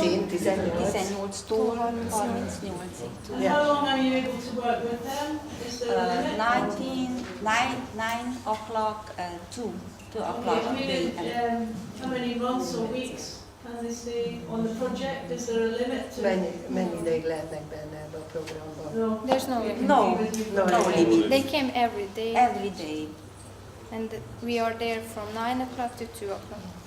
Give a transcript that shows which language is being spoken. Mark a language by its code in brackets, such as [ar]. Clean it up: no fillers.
[en] 18, 18. [hu] 18-tól 38-ig. [en] and how long are you able to work with them? Is there a limit? 9 o'clock, 2 o'clock. Okay, I mean, how many months or weeks can they stay on the project? Is there a limit to? [hu] Mennyi ideig lehetnek benne ebbe a programban? [en] No. There's no limit. No limit. They came every day, Every day. and we are there from 9 o'clock to 2 o'clock.